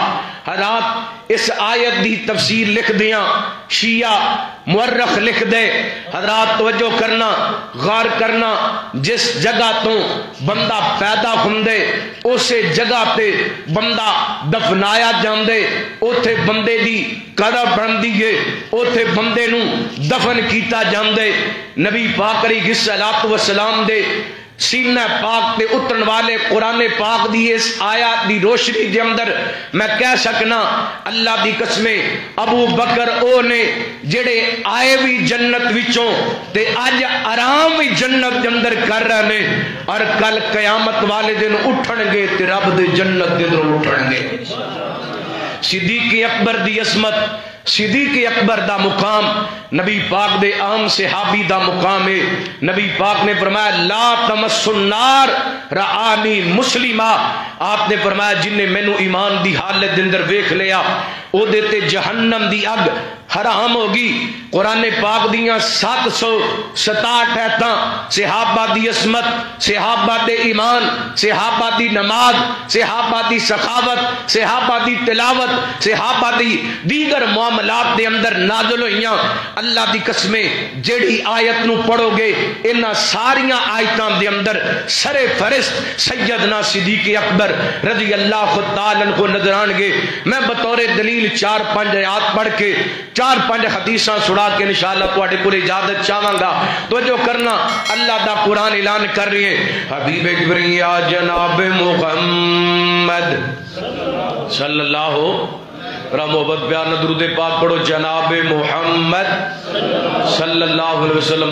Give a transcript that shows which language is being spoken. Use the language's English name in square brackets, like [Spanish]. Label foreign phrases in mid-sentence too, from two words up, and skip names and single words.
[Punjabi] حضرات اس آیت دی تفسیر لکھ دیاں شیعہ مورخ لکھ دے، حضرات توجہ کرنا، غور کرنا، جس جگہ تو بندہ پیدا ہوندے اسے جگہ تے بندہ دفنایا جاندے، اوتھے بندے دی قبر بندی ہے، اوتھے بندے نو دفن کیتا جاندے۔ نبی پاک [Arabic] علیہ السلام [Punjabi] دے سینہ پاک تے اترن والے قرآن پاک دی اس آیات دی روشنی دے اندر میں کہہ سکنا اللہ دی قسمیں ابو بکر او نے جڑے آئے بھی جنت وچوں تے اج آرام بھی جنت دے اندر کر رہے ہیں، اور کل قیامت والے دن اٹھن گے تے رب دے جنت دے اندر اٹھن گے۔ صدیق اکبر دی عظمت، صدیق اکبر دا مقام نبی پاک دے عام صحابی دا مقام ہے۔ نبی پاک نے فرمایا [Arabic] لا تمس النار رآنی مسلمہ، [Punjabi] آپ نے فرمایا جن نے مینوں ایمان دی حالت دے اندر ویکھ لیا او دے تے جہنم دی اگ حرام ہوگی۔ قرآن پاک دیاں 767 ایتاں صحابہ دی عظمت، صحابہ دے ایمان، صحابہ دی نماز، صحابہ دی سخاوت، صحابہ دی تلاوت، صحابہ دی دیگر معاملات دے اندر نازل ہوئیاں۔ اللہ دی قسمیں جیڑی آیت نو پڑھو گے انہاں ساریاں آیتاں دے اندر سر فرست سیدنا صدیق اکبر [Arabic] رضی اللہ تعالیٰ عنہ [Punjabi] نظر آن گے۔ میں بطور دلیل 4-5 آیات پڑھ کے 4-5 حدیثاں سنا کے انشاءاللہ تواڈے کول اجازت چاہواں گا۔ تو جو کرنا اللہ دا قرآن اعلان کر رہی ہے حبیب کبریا جناب محمد صلی اللہ محبت پیار درود پاک پڑھو جناب محمد [Arabic] صلی اللہ علیہ وسلم۔